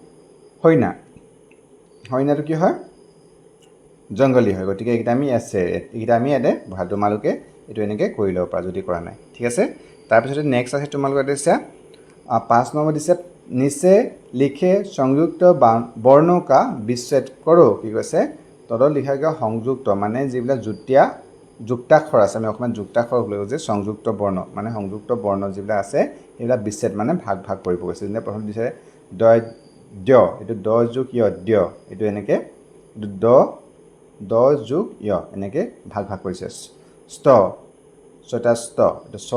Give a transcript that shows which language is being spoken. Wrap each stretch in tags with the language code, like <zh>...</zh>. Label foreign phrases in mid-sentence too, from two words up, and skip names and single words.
<as>হৰিণাটো কি হয় জংগলী হয় গতিকে এটা আমি ইয়াতে ভাল তোমালোকে এটো এনেকে কৰি লব পাৰা যদি কৰা নাই ঠিক আছে তাৰ পিছত নেক্সট আছে তোমালোকৰ দিছে 5 নম্বৰ দিছে নিচে লিখে</as> <hi>संयुक्त वर्णों का विच्छेद करो</hi> <as>কি কৈছে তলত লিখা গৈ সংযুক্ত মানে যিবিলাক যুক্তাক্ষৰ আছে আমি অকমান যুক্তাক্ষৰ বুলি কৈছে সংযুক্ত বৰ্ণ মানে সংযুক্ত বৰ্ণ যিবিলাক আছে এইবিলাক বিচ্ছেদ মানে ভাগ কৰিব কৈছে যেনে প্ৰথম দিছে দ এটো দ যোগ য় দ্য এটো এনেকে দ যোগ য় এনেকে ভাগ কৰিছে ষ্ট এটো ছ</as>